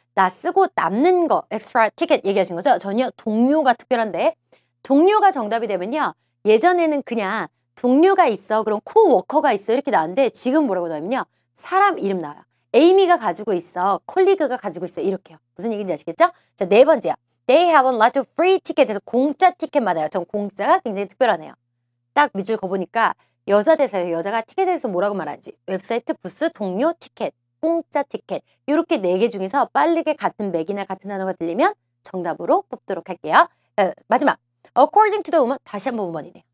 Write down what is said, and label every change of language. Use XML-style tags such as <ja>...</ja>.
<ko>나 쓰고 남는 거 extra ticket 얘기하신 거죠? 전혀 동료가 특별한데 동료가 정답이 되면요. 예전에는 그냥 동료가 있어. 그럼 코워커가 있어. 이렇게 나왔는데 지금 뭐라고 나오면요. 사람 이름 나와요. 에이미가 가지고 있어. 콜리그가 가지고 있어. 이렇게요. 무슨 얘기인지 아시겠죠? 자, 네 번째요.</ko> <en>They have a lot of free ticket에서</en> <ko>공짜 티켓 받아요. 전 공짜가 굉장히 특별하네요. 딱 밑줄 거보니까 여자 대사에서 여자가 티켓에 대해서 뭐라고 말하는지 웹사이트, 부스, 동료, 티켓, 공짜 티켓 이렇게 4개 중에서 빠르게 같은 맥이나 같은 단어가 들리면 정답으로 뽑도록 할게요. 자, 마지막</ko> <en>According to the woman</en> <ko>다시 한번 woman이네요.</ko>